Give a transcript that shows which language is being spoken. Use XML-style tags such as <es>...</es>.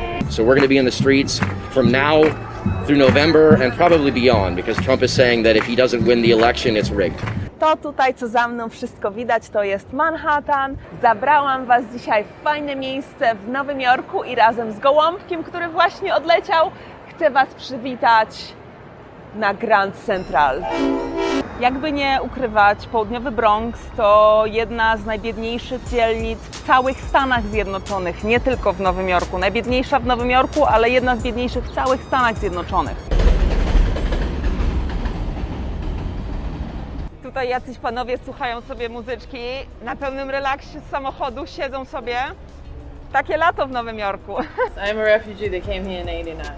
<en>So we're going to be in the streets from now through November and probably beyond, because Trump is saying that if he doesn't win the election, it's rigged.</en> <pl>To tutaj, co za mną wszystko widać, to jest Manhattan. Zabrałam Was dzisiaj w fajne miejsce w Nowym Jorku i razem z Gołąbkiem, który właśnie odleciał, chcę Was przywitać na Grand Central. Jakby nie ukrywać, południowy Bronx to jedna z najbiedniejszych dzielnic w całych Stanach Zjednoczonych, nie tylko w Nowym Jorku. Najbiedniejsza w Nowym Jorku, ale jedna z biedniejszych w całych Stanach Zjednoczonych. Tutaj jacyś panowie słuchają sobie muzyczki, na pełnym relaksie z samochodu siedzą sobie. Takie lato w Nowym Jorku.</pl> <en>I'm a refugee that came here in 89.</en>